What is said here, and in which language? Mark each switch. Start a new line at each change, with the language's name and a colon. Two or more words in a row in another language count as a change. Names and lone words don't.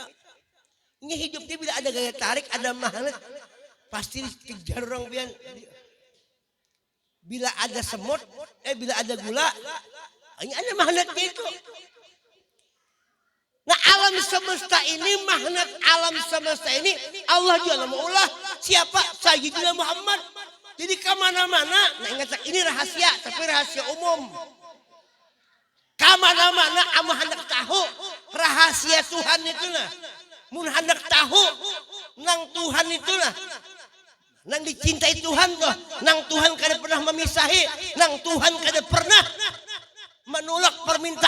Indonesian: Ini hidupnya bila ada gaya tarik, ada magnet, pasti dikejar orang pian. Bila ada semut, bila ada gula, ini ada magnetnya itu. Nah alam semesta ini, magnet alam semesta ini, Allah juga maulah siapa? Sayyidina Muhammad. Jadi kemana-mana, nah ingat ini rahasia, tapi rahasia umum. Kemana-mana, kamu hendak tahu rahasia Tuhan itu nah.
Banjar: Mun hendak tahu nang Tuhan itulah, nang dicintai Tuhan tuh, nang Tuhan kada pernah memisahi, nang Tuhan kada pernah menolak permintaannya.